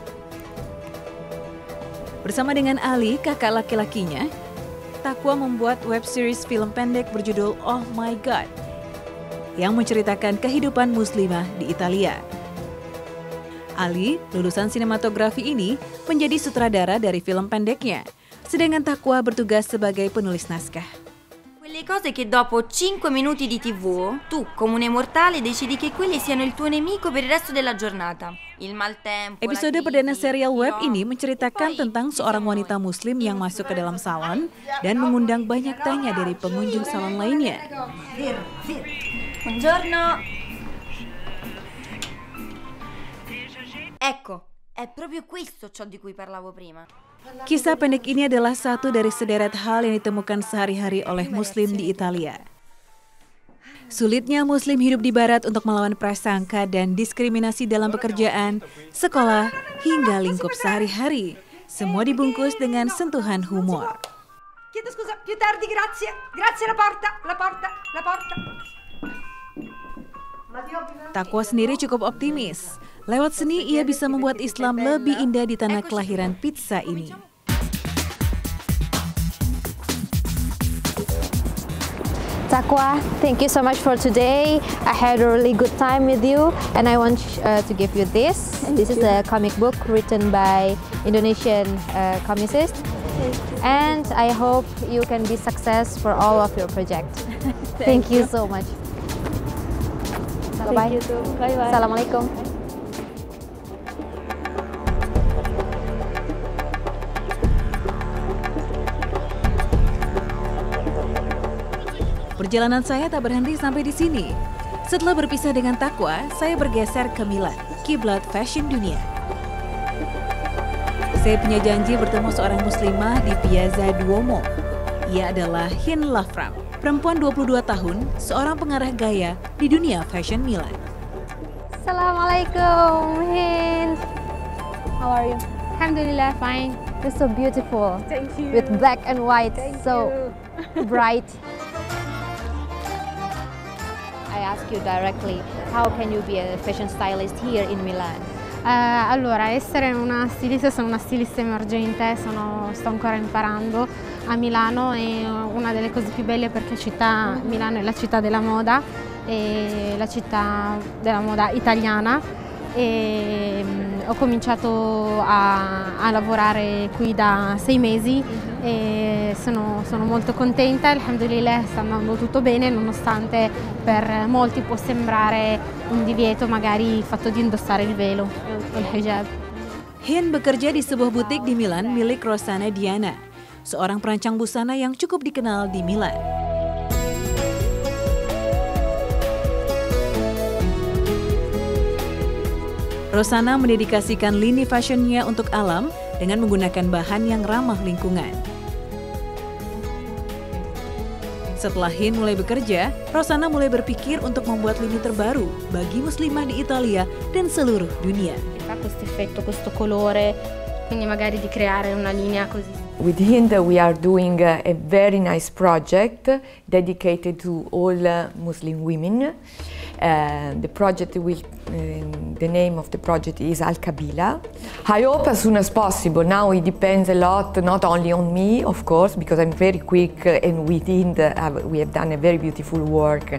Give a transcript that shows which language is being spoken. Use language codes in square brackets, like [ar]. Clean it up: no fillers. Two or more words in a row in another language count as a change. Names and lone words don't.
[id] Bersama dengan Ali, kakak laki-lakinya, Taqwa membuat [en] web series [id] film pendek berjudul Oh My God yang menceritakan kehidupan muslimah di Italia. Ali, lulusan sinematografi ini, menjadi sutradara dari film pendeknya, sedangkan Taqwa bertugas sebagai penulis naskah. [it] Quelle cose che dopo 5 minuti di TV, tu, comune mortale, decidi che quelli siano il tuo nemico per il resto della giornata. Il maltempo. [id] Episode perdana serial web ini menceritakan tentang seorang wanita muslim yang masuk ke dalam salon dan mengundang banyak tanya dari pengunjung salon lainnya. [it] Buongiorno. Ecco, è proprio questo ciò di cui parlavo prima. [id] Kisah pendek ini adalah satu dari sederet hal yang ditemukan sehari-hari oleh muslim di Italia. Sulitnya muslim hidup di barat untuk melawan prasangka dan diskriminasi dalam pekerjaan, sekolah, hingga lingkup sehari-hari. Semua dibungkus dengan sentuhan humor. Chiedo scusa, più tardi, grazie. Grazie, la porta. Taqwa sendiri cukup optimis. Lewat seni, ia bisa membuat Islam lebih indah di tanah kelahiran pizza ini. [en] Taqwa, thank you so much for today. I had a really good time with you, and I want to give you this. This is a comic book written by Indonesian comicist, and I hope you can be success for all of your projects. Thank you so much. Bye bye. Assalamualaikum. [id] Perjalanan saya tak berhenti sampai di sini. Setelah berpisah dengan Taqwa, saya bergeser ke Milan, kiblat fashion dunia. Saya punya janji bertemu seorang muslimah di Piazza Duomo. Ia adalah Hin Lafram, perempuan 22 tahun, seorang pengarah gaya di dunia fashion Milan. [en] Assalamualaikum, Hin. How are you? Alhamdulillah, fine. You're so beautiful. Thank you. With black and white, so bright. I ask you directly, how can you be a fashion stylist here in Milan? [it] Allora, essere una stilista, sono una stilista emergente, sto ancora imparando a Milano, è una delle cose più belle perché Milano è la città della moda, è la città della moda italiana, e ho cominciato a lavorare qui da 6 mesi e sono molto contenta. Alhamdulillah, sta andando tutto bene, nonostante per molti può sembrare un divieto magari il fatto di indossare il velo, il hijab. [id] Hin bekerja di sebuah butik di Milan milik Rossana Diana, seorang perancang busana yang cukup dikenal di Milan. Rossana mendedikasikan lini fashionnya untuk alam dengan menggunakan bahan yang ramah lingkungan. Setelah Hin mulai bekerja, Rossana mulai berpikir untuk membuat lini terbaru bagi muslimah di Italia dan seluruh dunia. [it] Questo effetto, questo colore, quindi magari di creare una linea così. [en] With Hind we are doing a very nice project dedicated to all Muslim women. The project the name of the project is Al Kabila. I hope as soon as possible. Now it depends a lot, not only on me, of course, because I'm very quick, and we have done a very beautiful work.